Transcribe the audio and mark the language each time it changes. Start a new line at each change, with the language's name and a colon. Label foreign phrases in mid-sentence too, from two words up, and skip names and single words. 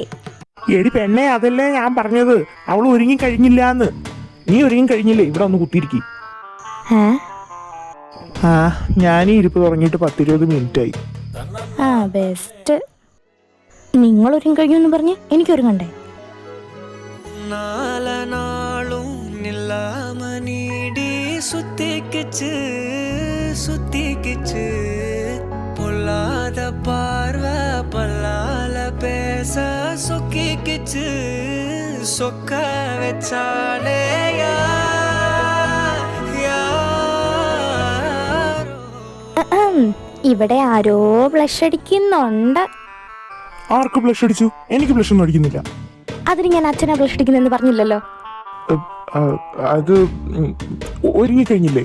Malayalam: എടി പെണ്ണെ, അതല്ലേ ഞാൻ പറഞ്ഞത്, അവൾ ഒരുങ്ങിക്കഴിഞ്ഞില്ലാന്ന്. നീ ഒരുങ്ങിക്കഴിഞ്ഞില്ലേ? ഇവിടെ ഒന്ന് കുത്തിയിരിക്കും. ആ, ഞാനീ ഇരിപ്പ് തുടങ്ങിയിട്ട് 10-20 മിനിറ്റായി. ആ ബെസ്റ്റ്. നിങ്ങൾ ഒരുങ്ങി കഴിഞ്ഞു എന്ന് പറഞ്ഞ് എനിക്കൊരുങ്ങണ്ടേ?
Tamil: நால நாளும் நில்லாம நீடி சுத்திக்கிச்சு பொல்லாத பார்வை பல்லால பேச சொக்கிக்கிச்சு சொக்க வச்சாலே
Malayalam: ഇവിടെ ആരോ ബ്ലഷ് അടിക്കുന്നുണ്ട്. ആർക്ക് ബ്ലഷ് അടിച്ചു? എനിക്ക് ബ്ലഷ് ഒന്നും അടിക്കുന്നില്ല. അതിന് ഞാൻ അച്ഛനെ ബ്ലഷ് അടിക്കുന്നെന്ന് പറഞ്ഞില്ലല്ലോ. അത് ഒരുങ്ങിക്കഴിഞ്ഞില്ലേ?